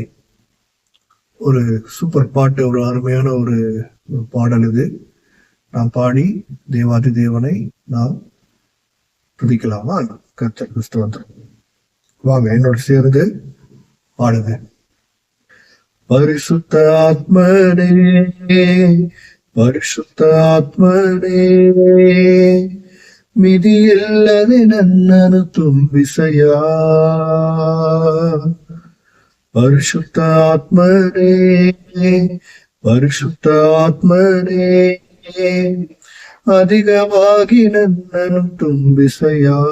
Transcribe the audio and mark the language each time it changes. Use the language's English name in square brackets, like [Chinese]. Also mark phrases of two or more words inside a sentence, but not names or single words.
[Tamil] ஒரு சூப்பர் பாட்டு, ஒரு அருமையான ஒரு பாடல் இது. நாம் பாடி தேவாதி தேவனை நாம் துதிக்கலாமா? கர்த்தர் கிறிஸ்துவன் வாங்க என்னோட சேர்ந்து பாடுங்க. பரிசுத்த ஆத்மனே, [Kannada] ಪರಿಶುದ್ಧ ಆತ್ಮನೇ, ಮಿದಿಯಿಲ್ಲದೆ ನನ್ನನ್ನು ತುಂಬಿಸಯ್ಯ. ಪರಿಶುದ್ಧ ಆತ್ಮನೇ, ಪರಿಶುದ್ಧ ಆತ್ಮನೇ, ಅಧಿಕವಾಗಿ ನನ್ನನ್ನು ತುಂಬಿಸಯ್ಯ.